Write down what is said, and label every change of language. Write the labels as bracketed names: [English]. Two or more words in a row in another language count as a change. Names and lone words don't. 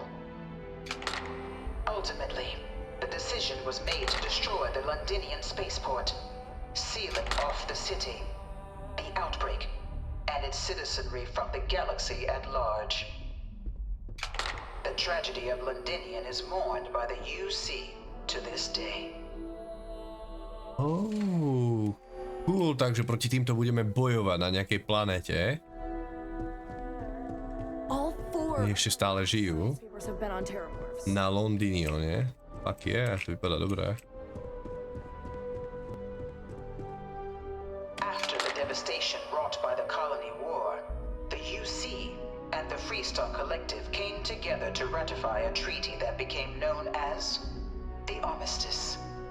[English] Ultimately, the decision was made to destroy the Londinian spaceport, sealing off the city, the outbreak, and its citizenry from the galaxy at large. The tragedy of Londinian is mourned by the UC to this day. Oh, cool, [Slovak] takže proti týmto budeme bojovať na nejakej planéte. Oni ešte stále žijú. Na Londinione. [English] Fuck yeah, [Czech] to vypadá dobré. [English] After the devastation wrought by the colony war, the UC and the Free Star Collective came together to ratify a treaty that became known as the Armistice.